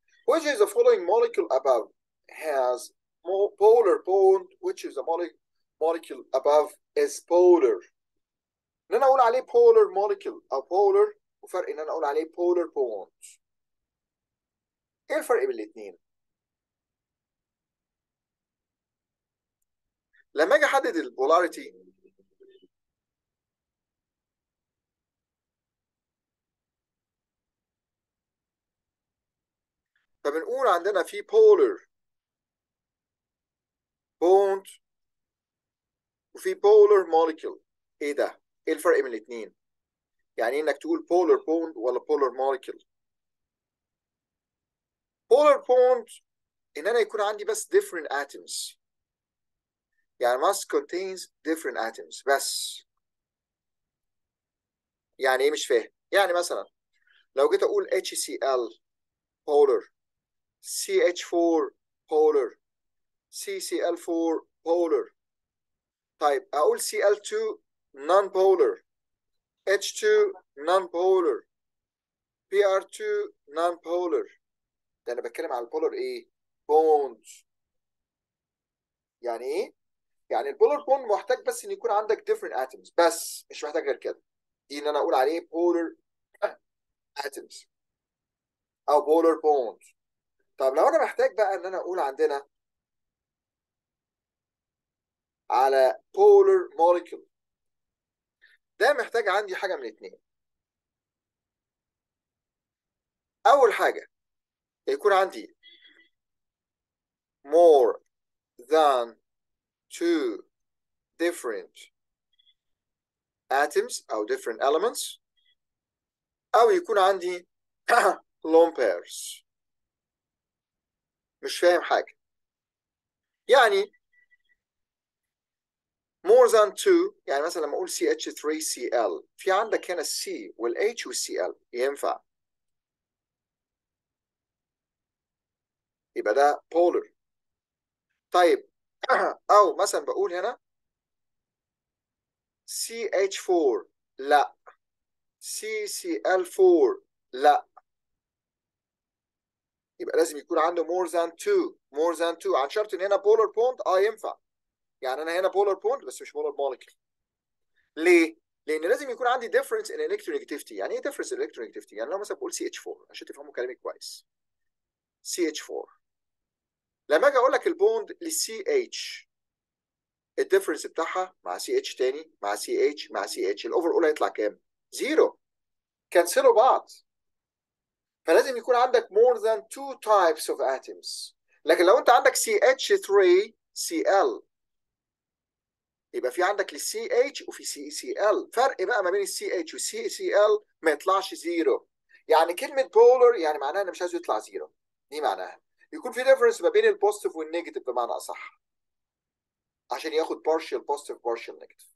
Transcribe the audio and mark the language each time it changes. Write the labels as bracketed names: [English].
[English] Which is the following molecule above has polar bond? Which is the molecule above is polar. [Arabic] ان انا اقول عليه polar molecule او polar، وفرق ان انا اقول عليه polar bond. ايه الفرق بين الاثنين؟ لما اجي احدد البولاريتي، فبنقول عندنا في polar bond وفي polar molecule. ايه ده؟ ايه الفرق بين الاثنين؟ يعني انك تقول polar bond ولا polar molecule؟ polar bond ان انا يكون عندي بس different atoms، يعني [English] must contains different atoms [Arabic] بس. يعني ايه مش فاهم؟ يعني مثلا لو جيت اقول HCl polar، CH4 polar، CCl4 polar. طيب اقول Cl2 non polar، H2 non polar، Br2 non polar. ده انا بتكلم على البولار ايه؟ بوند. يعني ايه؟ يعني البولار بوند محتاج بس ان يكون عندك different atoms بس، مش محتاج غير كده. دي ان انا اقول عليه polar atoms او polar bond. طب لو انا محتاج بقى ان انا اقول عندنا على polar molecule، ده محتاج عندي حاجه من اتنين. اول حاجه يكون عندي [English] more than two different atoms [Arabic] او different elements، او يكون عندي lone pairs. مش فاهم حاجه. يعني more than two، يعني مثلا لما اقول CH3Cl، في عندك هنا الC والH والCl ينفع، يبقى ده polar. طيب او مثلا بقول هنا CH4 لا، CCl4 لا، يبقى لازم يكون عنده more than two. more than two عن شرط ان هنا polar bond ينفع. يعني انا هنا polar bond بس مش polar molecule. ليه؟ لان لازم يكون عندي difference in electronegativity. يعني ايه difference in electronegativity؟ يعني لو مثلا بقول CH4 عشان تفهموا كلامي كويس، CH4 لما اجي اقول لك البوند للسي اتش، الديفرنس بتاعها مع سي اتش تاني مع سي اتش مع سي اتش، الاوفر اول هيطلع كام؟ زيرو. كنسلوا بعض. فلازم يكون عندك [English] more than two types of atoms. [Arabic] لكن لو انت عندك CH3Cl، يبقى في عندك السي اتش وفي سي سي ال. فرق بقى ما بين السي اتش والسي سي ال ما يطلعش زيرو. يعني كلمه بولر يعني معناها ان مش عايزه يطلع زيرو. دي معناها يكون في ديفرنس ما بين البوزيتيف والنيجاتيف بمعنى اصح، عشان ياخد partial positive partial negative.